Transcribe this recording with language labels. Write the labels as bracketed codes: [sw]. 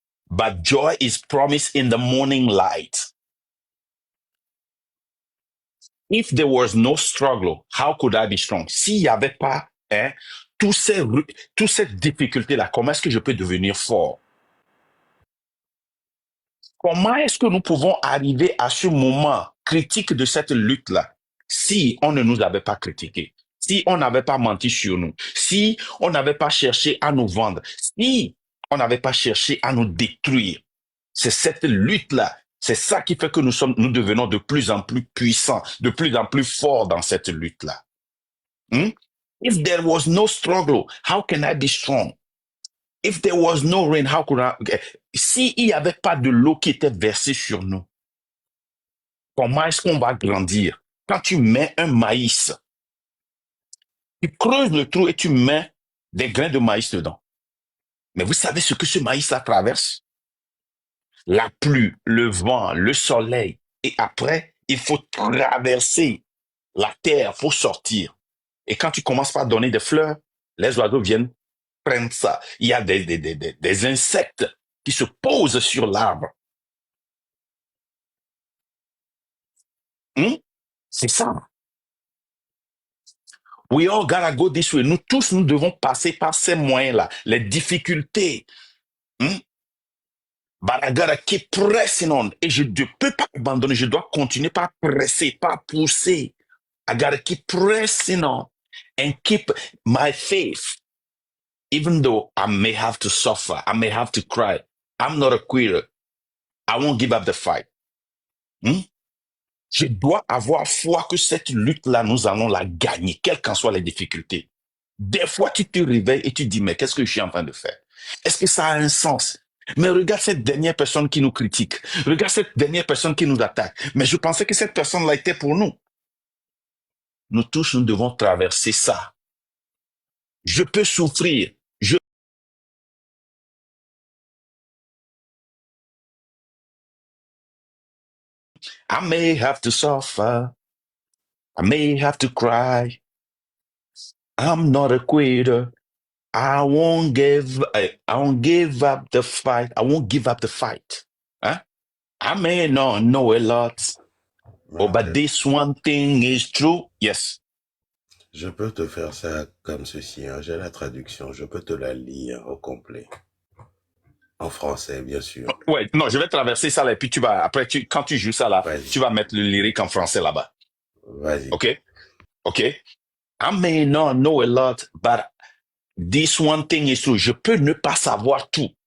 [en] But joy is promised in the morning light. If there was no struggle, how could I be strong? [fr] S'il n'y avait pas toutes ces difficultés-là, comment est-ce que je peux devenir fort? Comment est-ce que nous pouvons arriver à ce moment critique de cette lutte-là si on ne nous avait pas critiqué, si on n'avait pas menti sur nous, si on n'avait pas cherché à nous vendre, si on n'avait pas cherché à nous détruire? C'est cette lutte-là, c'est ça qui fait que nous devenons de plus en plus puissants, de plus en plus forts dans cette lutte-là. [en] If there was no struggle, how can I be strong? If there was no rain, how could I... [fr] S'il n'y avait pas de l'eau qui était versée sur nous, comment est-ce qu'on va grandir? Quand tu mets un maïs, tu creuses le trou et tu mets des grains de maïs dedans. Mais vous savez ce que ce maïs-là traverse? La pluie, le vent, le soleil. Et après, il faut traverser la terre pour sortir. Et quand tu commences par donner des fleurs, les oiseaux viennent prendre ça. Il y a des insectes qui se posent sur l'arbre. C'est ça. [en] We all gotta go this way. [fr] Nous tous, nous devons passer par ces moyens-là, les difficultés. [en] But I gotta keep pressing on. [fr] Et je ne peux pas abandonner. Je dois continuer par presser, par pousser. [en] I gotta keep pressing on and keep my faith. Even though I may have to suffer, I may have to cry, I'm not a quitter. I won't give up the fight. [fr] Je dois avoir foi que cette lutte-là, nous allons la gagner, quelles qu'en soient les difficultés. Des fois, tu te réveilles et tu te dis, mais qu'est-ce que je suis en train de faire? Est-ce que ça a un sens? Mais regarde cette dernière personne qui nous critique. Regarde cette dernière personne qui nous attaque. Mais je pensais que cette personne-là était pour nous. Nous tous, nous devons traverser ça. Je peux souffrir. [en] I may have to suffer. I may have to cry. I'm not a quitter. I won't give up the fight. I won't give up the fight. Huh? I may not know a lot, but this one thing is true. Yes. [fr] Je peux te faire ça comme ceci. Hein. J'ai la traduction. Je peux te la lire au complet. En français, bien sûr. Ouais, non, je vais traverser ça là, et puis après, quand tu joues ça là, tu vas mettre le lyrique en français là-bas. Vas-y. [en] OK? Okay? I may not know a lot, but this one thing is true. [fr] Je peux ne pas savoir tout.